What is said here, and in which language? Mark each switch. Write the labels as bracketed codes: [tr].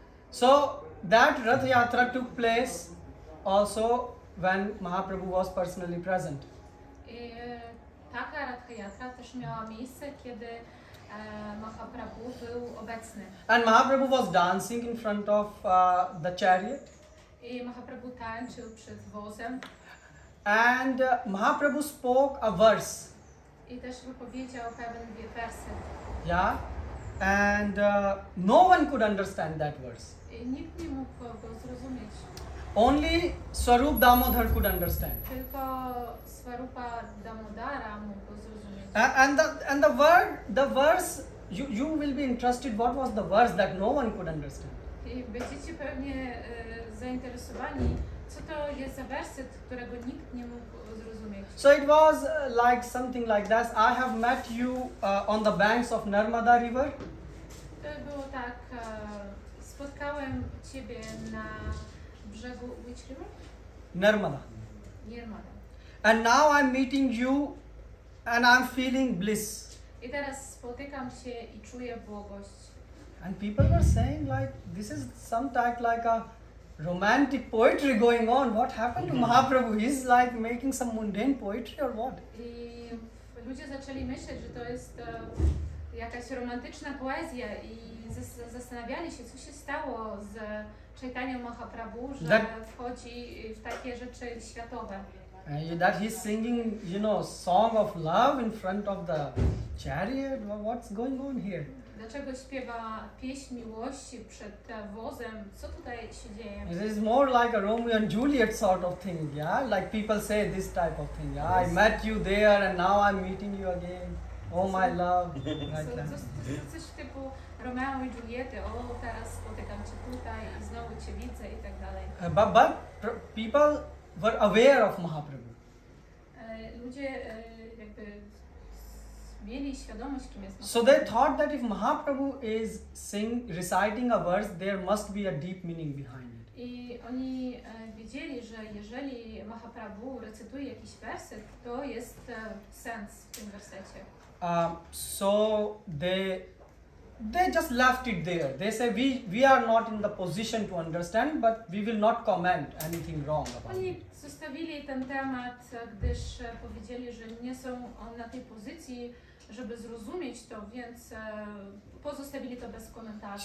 [en] So that Rath Yatra took place also when Mahaprabhu was personally present. [pl] I taka Rath Yatra też miała miejsce, kiedy Mahaprabhu był obecny. [en] And Mahaprabhu was dancing in front of the chariot. [pl] I Mahaprabhu tańczył przed wozem. [en] And Mahaprabhu spoke a verse. [pl] I też wypowiedział pewien werset. [en] Yeah. And no one could understand that verse. [pl] I nikt nie mógł go zrozumieć. [en] Only Swarup Damodar could understand. [pl] Tylko Swarupa Damodara mógł go zrozumieć. [en] And the verse, you will be interested. What was the verse that no one could understand? [pl] I będziecie pewnie zainteresowani, co to jest za werset, którego nikt nie mógł zrozumieć. [en] So it was like something like this. I have met you on the banks of Narmada River. [pl] To było tak, spotkałem Ciebie na brzegu, [en] which river? Narmada. Nirmada. And now I'm meeting you and I'm feeling bliss. [pl] I teraz spotykam się i czuję błogość. [en] And people were saying like, this is some type like a romantic poetry going on. What happened to Mahaprabhu? He's like making some mundane poetry or what? [pl] I ludzie zaczęli myśleć, że to jest jakaś romantyczna poezja i zastanawiali się, co się stało z Chaitanya Mahaprabhu, że wchodzi w takie rzeczy światowe. [en] That he's singing, song of love in front of the chariot. What's going on here? [pl] Dlaczego śpiewa pieśń miłości przed wozem? Co tutaj się dzieje? [en] It is more like a Romeo and Juliet sort of thing, yeah? Like people say this type of thing, yeah? I met you there and now I'm meeting you again. Oh my love. [pl] Coś typu Romeo i Juliety. O, teraz spotykam Cię tutaj i znowu Cię widzę i tak dalej. [en] But people were aware of Mahaprabhu. [pl] Ludzie jakby mieli świadomość, kim jest Mahaprabhu. [en] So they thought that if Mahaprabhu is reciting a verse, there must be a deep meaning behind it. [pl] I oni wiedzieli, że jeżeli Mahaprabhu recytuje jakiś werset, to jest sens w tym wersecie. [en] So they just left it there. They say we are not in the position to understand, but we will not comment anything wrong about it. [pl] Oni zostawili ten temat, gdyż powiedzieli, że nie są na tej pozycji, żeby zrozumieć to, więc pozostawili to bez komentarzy.